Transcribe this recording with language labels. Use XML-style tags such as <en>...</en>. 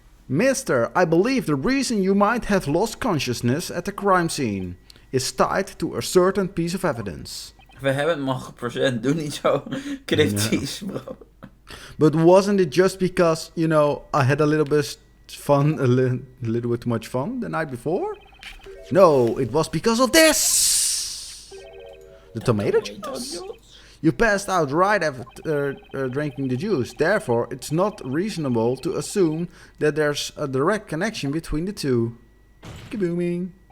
<en>Mister, I believe the reason you might have lost consciousness at the crime scene is tied to a certain piece of evidence.</en> <nl>We hebben het maar gepresent, doe niet zo cryptisch, bro.</nl> <en>But wasn't it just because, you know, I had a little bit fun, a little bit too much fun the night before? No, it was because of this! The tomato juice? You passed out right after drinking the juice. Therefore, it's not reasonable to assume that there's a direct connection between the two. Kabooming.</en>